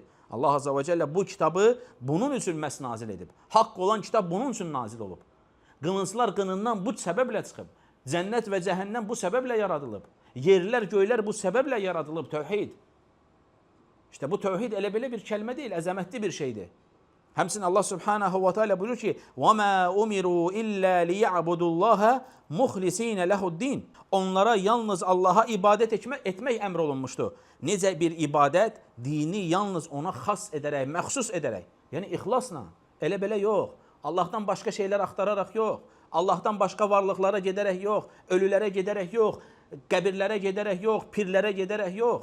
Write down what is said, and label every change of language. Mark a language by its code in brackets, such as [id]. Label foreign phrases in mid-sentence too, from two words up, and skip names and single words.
[az] Allah [ar] عز وجل [az] bu kitabı bunun üçün məhz nazil edib. Haqq olan kitab bunun üçün nazil olub. Qılınclar qınından bu səbəblə çıxıb. Cənnət və cəhənnəm bu səbəblə yaradılıb. Yerlər, göylər bu səbəblə yaradılıb. Tövhid. İşte bu tövhid elə belə bir kəlmə deyil, əzəmətli bir şeydir. Həmçinin Allah [ar] سبحانه وتعالى [az] buyurur ki, [ar] وَمَا أُمِرُوا إِلَّا لِيَعْبُدُوا اللّٰهَ مُخْلِس۪ينَ لَهُ الدِّينَ. [az] Onlara yalnız Allah'a ibadet etmək əmr olunmuşdu. Necə bir ibadət? Dini yalnız ona xas edərək, məxsus edərək. Yəni ixlasla. Elə belə yox. Allahdan başqa şeylər axtararaq yox. Allahdan başqa varlıqlara gedərək yox. Ölülərə gedərək yox. Qəbirlərə gedərək yox. Pirlərə gedərək yox.